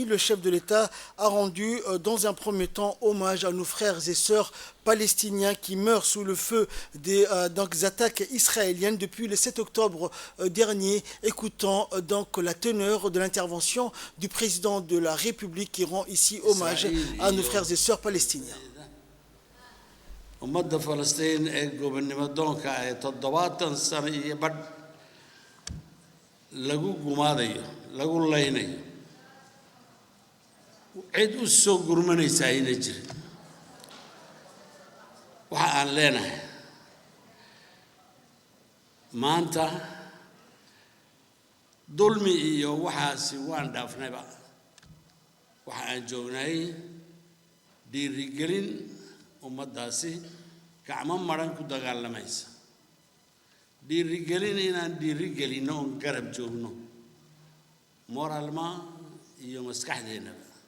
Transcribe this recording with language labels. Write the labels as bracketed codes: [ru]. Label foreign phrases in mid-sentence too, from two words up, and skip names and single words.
[fr] Le chef de l'État a rendu dans un premier temps hommage à nos frères et sœurs palestiniens qui meurent sous le feu des attaques israéliennes depuis le 7 octobre dernier. Écoutons donc la teneur de l'intervention du président de la République qui rend ici hommage à nos frères et sœurs palestiniens. [so] ummadda Falastiin ee gobonnimo doonka ee 70 sano iyo badh lagu gumaadayo lagu laynayo cid u soo gurmanaysa ayna jirin waxa aan leenahay maanta dulmi iyo waxaasi waan dhaafnayba waxa aan joognay dhiirigelin ummaddaasi gacmo maran ku dagaalamaysa dhiirigelin inaan dhiirigelinno oon garab joogno moraalma iyo maskaxdeennaba